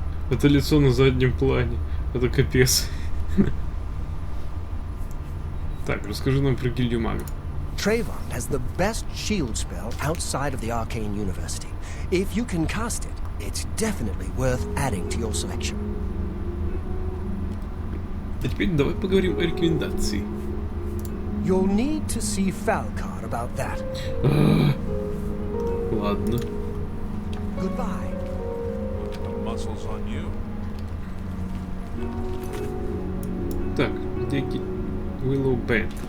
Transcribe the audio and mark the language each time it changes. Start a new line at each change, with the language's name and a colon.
Russian: Это лицо на заднем плане. Это капец. Так, расскажи нам про гильдию магов.
English: Trayvon has the best shield spell outside of the Arcane University. If you can cast it, it's definitely worth adding to your selection.
Russian: А теперь давай поговорим о рекомендации.
English: You'll need to see Falcar about that.
Russian: Ладно.
English: Goodbye. Put the muscles on you.
Russian: Так, где Willow Bank?